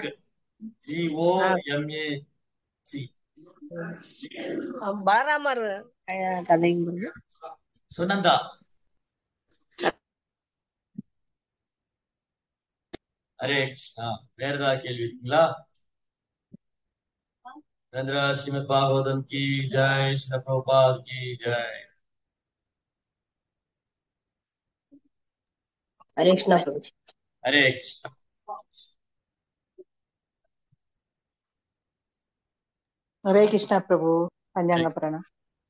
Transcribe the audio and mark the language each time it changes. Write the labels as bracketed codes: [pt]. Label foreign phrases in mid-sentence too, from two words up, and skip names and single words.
[ta] ஆ, GOMAC. பலராமர் கதைங்க பிரபு. சுனந்தா. ஹரே கிருஷ்ணா. வேற ஏதாவது கேள்வி இருக்குங்களா? [hi] रंद्रा श्रीमद् भागवतम की जय, श्री प्रभुपाद की जय। हरे कृष्णा प्रभु जी। हरे कृष्ण। हरे कृष्णा प्रभु। पंचांग प्रणा।